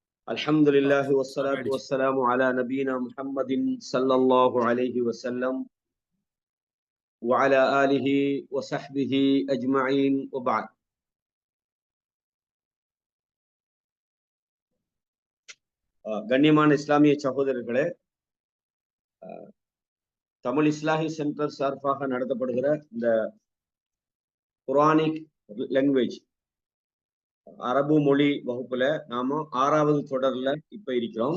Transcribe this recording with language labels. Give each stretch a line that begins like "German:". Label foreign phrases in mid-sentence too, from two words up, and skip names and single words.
Arabic: الحمد لله والصلاة والسلام على نبينا محمد صلى الله عليه وسلم وعلى آله وصحبه أجمعين وبعد.
Tamil: கண்ணியமான இஸ்லாமிய சகோதரர்களே, தமிழ் இஸ்லாஹி சென்டர் சார்பாக நடத்தப்படுகிற இந்த
English: Quranic language
Tamil: அரபு மொழி வகுப்புல நாம 6வது தொடர்ல இப்ப இருக்கிறோம்.